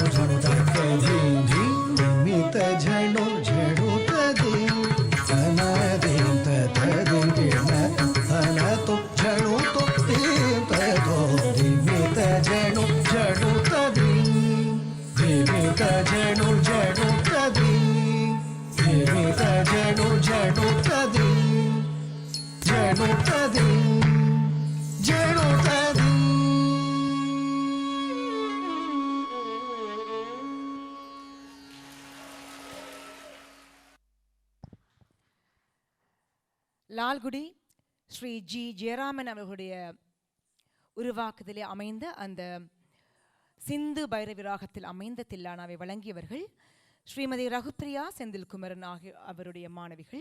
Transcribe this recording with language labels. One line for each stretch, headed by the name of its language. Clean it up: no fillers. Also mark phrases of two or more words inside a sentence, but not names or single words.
Tamil: జడు తక్కది దింది మిత జడు జడు తది తనది తది కిణ తనతో జడు తొత్తి తదో దిమిత జడు జడు తది దిమిత జడు జడు తది దిమిత జడు జడు తది జడు తది జడు తది லால்குடி ஸ்ரீ ஜி ஜெயராமன் அவர்களுடைய உருவாக்குதலே அமைந்த அந்த சிந்து பைரவி ராகத்தில் அமைந்த தில்லானாவை வழங்கியவர்கள் ஸ்ரீமதி ரகுப்ரியா செந்தில்குமரன் ஆகிய அவருடைய மாணவிகள்.